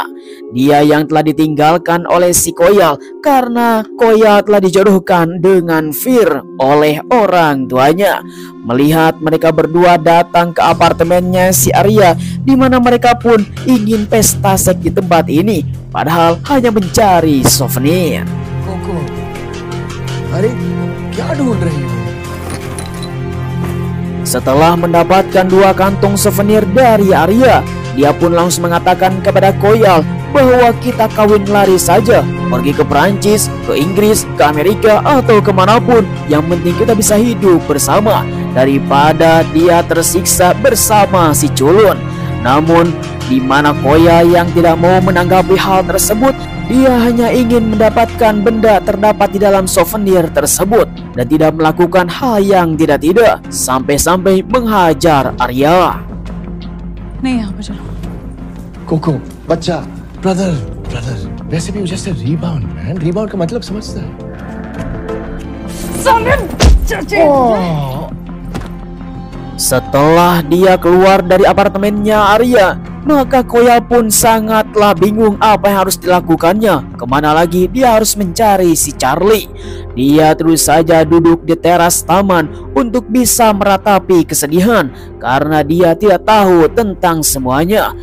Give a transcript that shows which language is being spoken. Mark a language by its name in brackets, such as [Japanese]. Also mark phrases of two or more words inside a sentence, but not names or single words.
[Indonesian] Dia yang telah ditinggalkan oleh si Koyal karena Koyal telah dijodohkan dengan Fir oleh orang tuanya. Melihat mereka berdua datang ke apartemennya si Arya, di mana mereka pun ingin pesta seks di tempat ini, padahal hanya mencari souvenir. [Hindi] कोको, अरे क्या ढूंढ रही हो? [Indonesian] Setelah mendapatkan 2 kantong souvenir dari Arya, dia pun langsung mengatakan kepada Koyal bahwa kita kawin lari saja, pergi ke Perancis, ke Inggris, ke Amerika, atau kemanapun. Yang penting kita bisa hidup bersama daripada dia tersiksa bersama si culun. Namun di mana Koya yang tidak mau menanggapi hal tersebut, dia hanya ingin mendapatkan benda terdapat di dalam souvenir tersebut dan tidak melakukan hal yang tidak-tidak sampai-sampai menghajar Arya. [Hindi] नहीं यहाँ पे चलो। कोको बच्चा ब्रदर वैसे भी [English] just rebound man [Hindi] रीबाउंड का मतलब समझता है [Indonesian] Setelah dia keluar dari apartemennya Arya, maka Koya pun sangatlah bingung apa yang harus dilakukannya. Kemana lagi dia harus mencari si Charlie. Dia terus saja duduk di teras taman untuk bisa meratapi kesedihan karena dia tidak tahu tentang semuanya.